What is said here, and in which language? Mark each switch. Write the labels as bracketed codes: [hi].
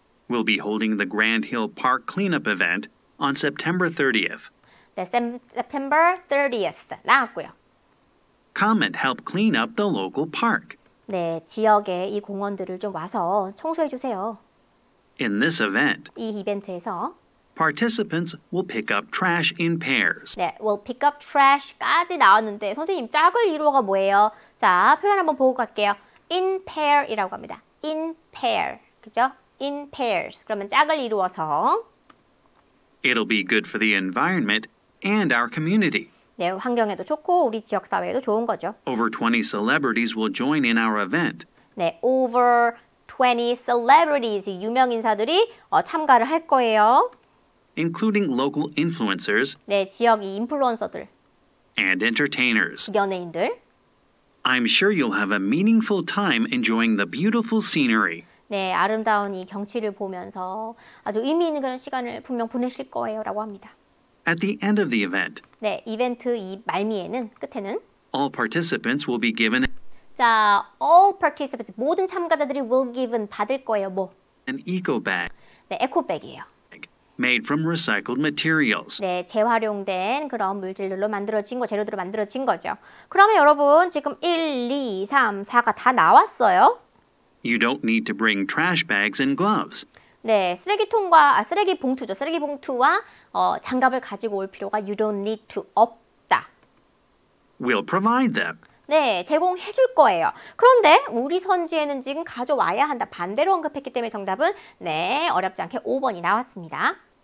[en] We'll be holding the Grand Hill Park cleanup event on September 30th. [ko] 네, [en] September 30th [ko] 나왔고요. [en] Come and help clean up the local park. [ko] 네, 지역의 이 공원들을 좀 와서 청소해 주세요. [en] In this event, [ko] 이 이벤트에서 [en] Participants will pick up trash in pairs. [ko] 네, [en] will pick up trash [ko] 까지 나왔는데 선생님 짝을 이루어가 뭐예요? 자, 표현 한번 보고 갈게요. [en] in pair [ko] 이라고 합니다. in pair, 그죠? [en] in pairs. [ko] 그러면 짝을 이루어서 [en] It'll be good for the environment and our community. [ko] 네, 환경에도 좋고 우리 지역 사회에도 좋은 거죠. [en] Over 20 celebrities will join in our event. [ko] 네, [en] over 20 celebrities, [ko] 유명 인사들이 참가를 할 거예요. [en] Including local influencers [ko] 네, 지역 이 인플루언서들, [en] and entertainers. [ko] 연예인들. [en] I'm sure you'll have a meaningful time enjoying the beautiful scenery. [ko] 네, 아름다운 이 경치를 보면서 아주 의미 있는 그런 시간을 분명 보내실 거예요 라고 합니다. [en] At the end of the event, [ko] 네, 이벤트 이 말미에는, 끝에는 [en] all participants will be given [ko] 자, [en] all participants, [ko] 모든 참가자들이 [en] will given, [ko] 받을 거예요. 뭐? [en] an eco bag [ko] 네, 에코백이에요. [en] made from recycled materials. [ko] 네, 재활용된 그런 물질들로 만들어진 거, 재료들로 만들어진 거죠. 그러면 여러분 지금 1, 2, 3, 4가 다 나왔어요. [en] You don't need to bring trash bags and gloves. [ko] 네, 쓰레기 봉투죠. 쓰레기 봉투와 장갑을 가지고 올 필요가 [en] you don't need to [ko] 없다. [en] We'll provide them. [ko] 네, 제공해 줄 거예요. 그런데 우리 선지에는 지금 가져와야 한다. 반대로 언급했기 때문에 정답은 네, 어렵지 않게 5번이 나왔습니다.